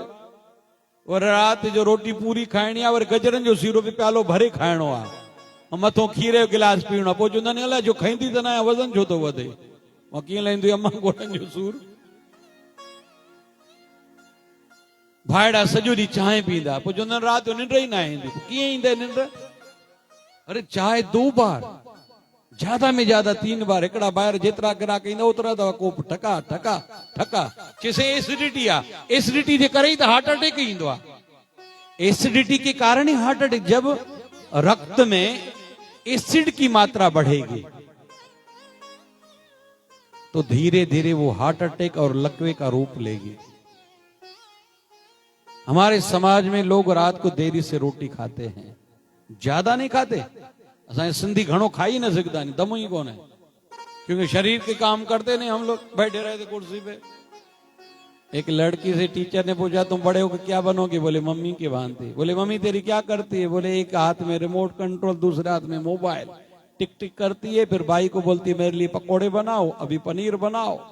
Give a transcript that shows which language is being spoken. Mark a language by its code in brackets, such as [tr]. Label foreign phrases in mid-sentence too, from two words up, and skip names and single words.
[sd] वरी राति जो रोटी पूरी खाइणी आहे, वरी गजरनि जो सीरो बि प्यालो भरे खाइणो आहे, मथो खीर जो गिलास पीअणो। पोइ चवंदा आहिनि अलाए जो खाईंदी त न, वज़न छो थो वधे? मां कीअं लहींदो अम्मा गोॾनि जो सूर? भाईड़ा सॼो ॾींहुं चांहि पींदा, पोइ चवंदा राति जो निंड ई न ईंदी। कीअं ईंदे निंड? [hi] अरे चाय 2 बार, ज्यादा में ज्यादा 3 बार। [sd] हिकिड़ा ॿाहिरि जेतिरा ग्राहक ईंदा ओतिरा दफ़ा कोप ठका ठका ठका। चइसे एसिडिटी आहे, एसिडिटी जे करे ही त [en] heart attack [sd] ईंदो आहे। [hi] एसिडिटी के कारण ही [en] heart attack. [hi] जब रक्त में एसिड की मात्रा बढ़ेगी तो धीरे धीरे वो [en] heart attack [hi] और लकवे का रूप लेगी। हमारे समाज में लोग रात को देरी से रोटी खाते हैं, ज्यादा नहीं खाते। [sd] असां सिंधी घणो खाई न सघंदा आहिनि, दम ही कोन है, [hi] क्योंकि शरीर के काम करते नहीं। हम लोग बैठे रहे थे कुर्सी पे। एक लड़की से टीचर ने पूछा तुम बड़े होकर क्या बनोगे? बोले मम्मी की भांति। बोले मम्मी तेरी क्या करती है? बोले एक हाथ में [en] remote control, [hi] दूसरे हाथ में मोबाइल, टिक टिक करती है। फिर भाई को बोलती है मेरे लिए पकोड़े बनाओ, अभी पनीर बनाओ।